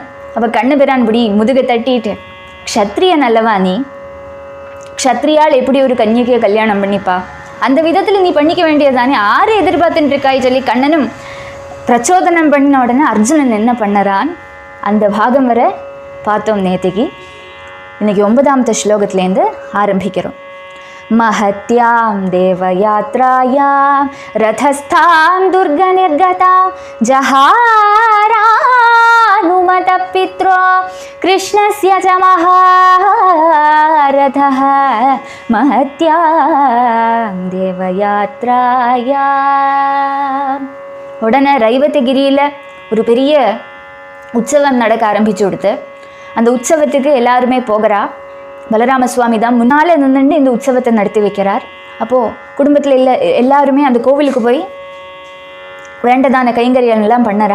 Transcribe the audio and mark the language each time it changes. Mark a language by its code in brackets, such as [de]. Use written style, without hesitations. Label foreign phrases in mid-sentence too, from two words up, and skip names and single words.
[ta] அப்போ கண்ணபிரான் இப்படி முதுகை தட்டிட்டு, க்ஷத்ரியன் அல்லவா நீ, க்ஷத்ரியால் எப்படி ஒரு கன்னிகையை கல்யாணம் பண்ணிப்பா, அந்த விதத்தில் நீ பண்ணிக்க வேண்டியதானே, ஆறு எதிர்பார்த்துட்டு இருக்காய் சொல்லி கண்ணனும் பிரச்சோதனம் பண்ணின உடனே அர்ஜுனன் என்ன பண்ணறான், அந்த பாகம் வரை பார்த்தோம் நேத்திக்கு. இன்னைக்கு 9வது ஸ்லோகத்திலேருந்து ஆரம்பிக்கிறோம். [sa] महत्यां देवयात्रायां रथस्थां दुर्गनिर्गता जहारानुमतः पित्रो कृष्णस्य च महारथः महत्यां देवयात्रायां. [ta] உடனே ரைவத்தகிரியில் ஒரு பெரிய உற்சவம் நடக்க ஆரம்பிச்சு கொடுத்து அந்த உற்சவத்துக்கு எல்லாருமே போகிறா. பலராம சுவாமி தான் முன்னால் நின்றுட்டு இந்த உற்சவத்தை நடத்தி வைக்கிறார். அப்போது குடும்பத்தில் எல்லாருமே அந்த கோவிலுக்கு போய் வேண்டதான கைங்கரியெல்லாம் பண்ணறா.